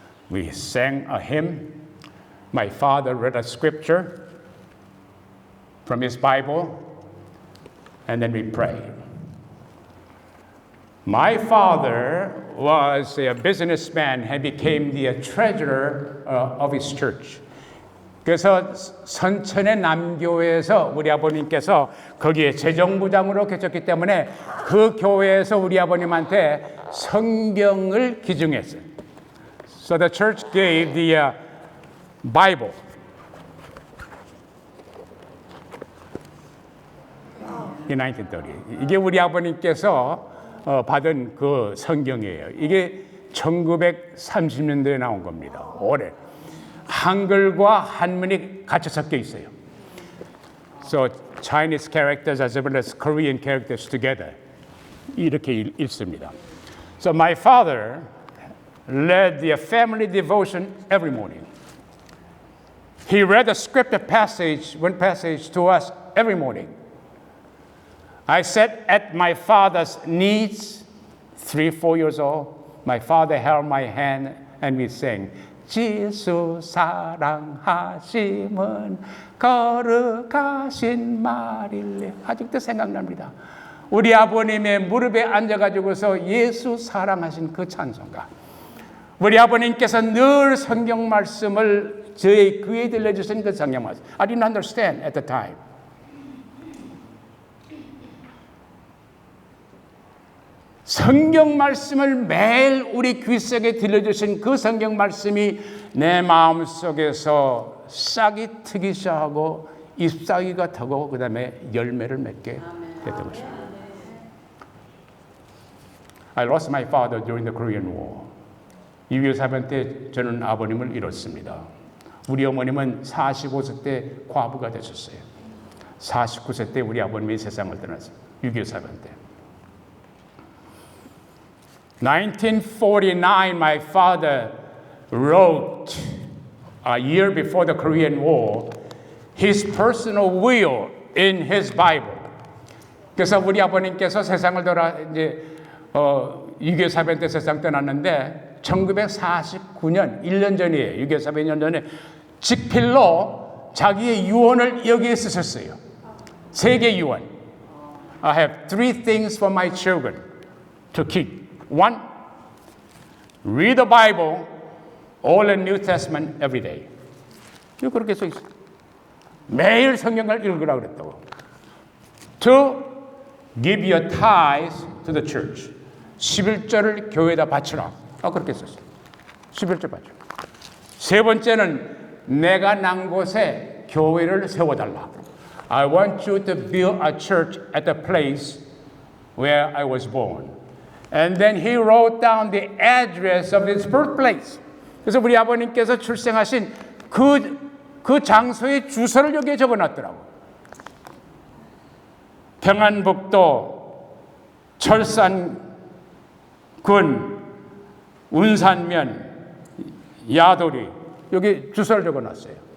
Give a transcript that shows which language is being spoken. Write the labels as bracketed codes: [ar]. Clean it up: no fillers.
[en] We sang a hymn. My father read a scripture from his Bible, and then we prayed. My father was a businessman and became the treasurer of his church. [ko] 그래서 선천의 남교회에서 우리 아버님께서 거기에 재정부장으로 계셨기 때문에 그 교회에서 우리 아버님한테 성경을 기증했어요. [en] So the church gave the Bible. In 1930. [ko] 이게 우리 아버님께서 받은 그 성경이에요. 이게 1930년대에 나온 겁니다. 올해. 한글과 한문이 같이 섞여 있어요. [en] So Chinese characters as well as Korean characters together. [ko] 이렇게 읽습니다. [en] So my father led the family devotion every morning. He read a scripture passage, one passage to us every morning. I sat at my father's knees, 3-4 years old. My father held my hand and we sang, [ko] 지수 사랑하심은 거룩하신 말일래. 아직도 생각납니다. 우리 아버님의 무릎에 앉아가지고서 예수 사랑하신 그 찬송가. 우리 아버님께서 늘 성경 말씀을 저의 귀에 들려주신 그 성경 말씀. [en] I didn't understand at the time. [ko] 성경 말씀을 매일 우리 귀 속에 들려주신 그 성경 말씀이 내 마음속에서 싹이 트기 시작하고 잎사귀가 타고 그 다음에 열매를 맺게 됐던 것입니다. [en] I lost my father during the Korean War. [ko] 6.25 사변 때 저는 아버님을 잃었습니다. 우리 어머님은 45세 때 과부가 되셨어요. 49세 때 우리 아버님이 세상을 떠났어요. 6.25 사변 때. [en] 1949, my father wrote, a year before the Korean War, his personal will in his Bible. [ko] 그래서 우리 아버님께서 세상을 이제 6.25 사변 때 세상 떠났는데 1949년 1년 전이에요. 6.25 사변 1년 전에 직필로 자기의 유언을 여기에 쓰셨어요. 세계 유언. [en] I have three things for my children to keep. One, read the Bible, Old and New Testament every day. [ko] 이거 그렇게 써 있어요. 매일 성경을 읽으라고 그랬다고. [en] Two, give your tithes to the church. [ko] 11절을 교회에다 바치라. 그렇게 썼어요. 11절 바치라. 세 번째는 내가 난 곳에 교회를 세워달라. [en] I want you to build a church at the place where I was born. And then he wrote down the address of his birthplace. [ko] 그래서 우리 아버님께서 출생하신 그 장소의 주소를 여기에 적어놨더라고. 평안북도 철산군 운산면 야도리 여기 주소를 적어놨어요.